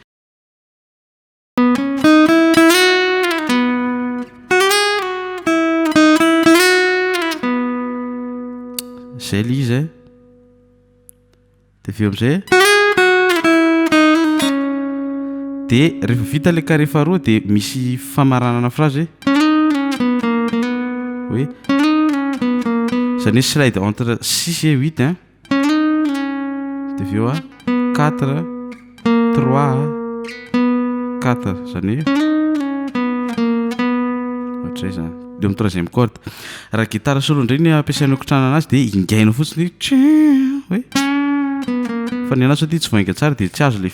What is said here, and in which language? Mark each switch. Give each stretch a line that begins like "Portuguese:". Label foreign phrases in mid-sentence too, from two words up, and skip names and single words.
Malagasy: zay le izy de aveo am'izay de rehefa vita le carré faharoa de misy famaranana phrase hoe zany hoe slide
French: entre 6 et 8 hein
Malagasy: de aveo a 4 3 4 zany ohatray zany de amin'ny 3e corde raha gitara solo indray ampiasainao kotrana anazy de ingainao fotsiny hoe fa ny anazy ty tsy voainga tsara de tsy azo le